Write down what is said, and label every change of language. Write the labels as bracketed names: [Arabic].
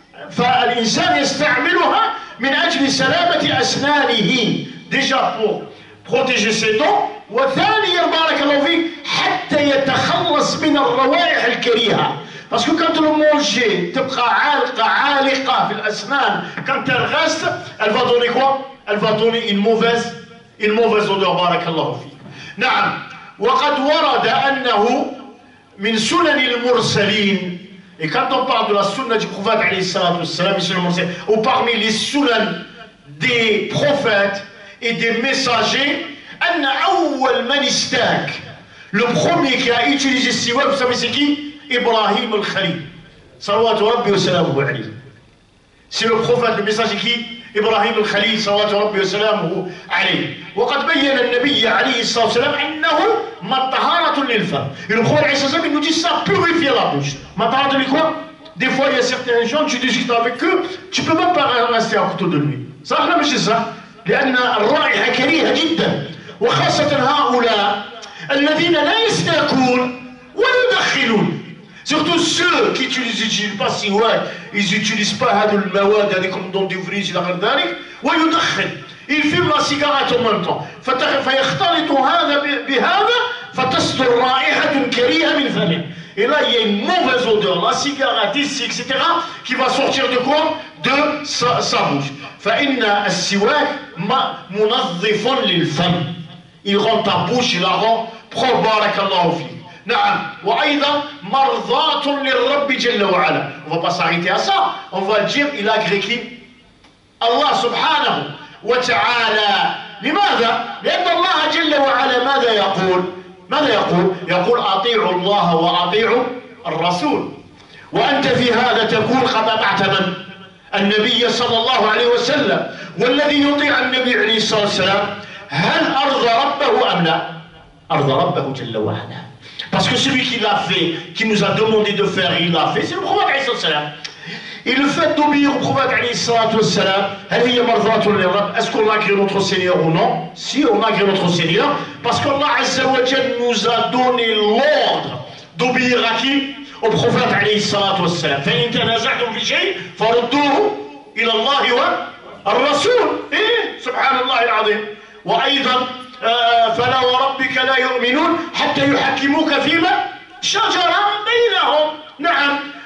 [Arabic] فالإنسان يستعملها من أجل سلامة أسنانه [French] déjà pour protéger ses dents، [Arabic] وثانيا بارك الله فيك حتى يتخلص من الروائح الكريهة. [French] parce que quand le manger [Arabic] تبقى عالقة في الأسنان [French] quand elle reste elle va donner quoi؟ elle va donner une mauvaise odeur [Arabic] بارك الله فيك. نعم وقد ورد أنه من سنن المرسلين. [French] Et quand on parle de la sunna du prophète alayhi salatu wassalam, ou parmi les sunan des prophètes et des messagers, [Arabic] أن أول من استاك، [French] le premier qui a utilisé siwak, vous savez c'est qui? [Arabic] Ibrahim al-Khalil. صلوات ربي وسلامه عليه. [French] C'est le prophète, le messager qui? [Arabic] إبراهيم الخليل صلوات ربي وسلامه عليه. وقد بين النبي عليه الصلاة والسلام أنه مطهرة للفم. [French] Et le prophète [Arabic] عليه الصلاة والسلام [French] il nous dit ça purifie la bouche. مطهرة de quoi? Des fois il y a certains gens tu discutes avec eux, tu peux même pas rester à côté de lui. [Arabic] صح ولا مش صح؟ لأن الرائحة كريهة جدا، وخاصة هؤلاء الذين لا يستاكون ويدخنون. [French] Surtout ceux qui n'utilisent pas siwak, ils n'utilisent pas [Arabic] هذه المواد هذه [French] comme dentifrice [Arabic] إلى غير ذلك، ويدخن، [French] il fume la cigarette en même temps، [Arabic] فيختلط هذا بهذا فتصدر رائحة كريهة من فمه. [French] Et là il y a une mauvaise odeur, la cigarette ici etc. qui va sortir de quoi? De sa bouche. [Arabic] فإن السواك منظف للفم. [French] Il rend ta bouche, il la rend propre [Arabic] بارك الله فيك. نعم وأيضا مرضاة للرب جل وعلا. [French] On va pas s'arrêter à ça, on va dire il a agré qui? [Arabic] الله سبحانه وتعالى. لماذا؟ لأن الله جل وعلا ماذا يقول؟ يقول أطيعوا الله وأطيعوا الرسول. وأنت في هذا تكون قد أطعت من؟ النبي صلى الله عليه وسلم. والذي يطيع النبي عليه الصلاة والسلام هل أرضى ربه أم لا؟ arda rabbahu jalla wa ala. [French] Parce que celui qui l'a fait, qui nous a demandé de faire, il l'a fait, c'est le prophète alayhi salam. Et le fait d'obéir au prophète alayhi salam, est-ce qu'on a agréé notre Seigneur ou non? Si, on a agréé notre Seigneur, parce qu'Allah azza wa jalla nous a donné l'ordre d'obéir à qui? Au prophète alayhi salam. [Arabic] فإن تنازعتم في شيء فردوه إلى الله والرسول. إيه سبحان الله العظيم. وأيضا فلا وربك لا يؤمنون حتى يحكموك فيما شجر بينهم. نعم.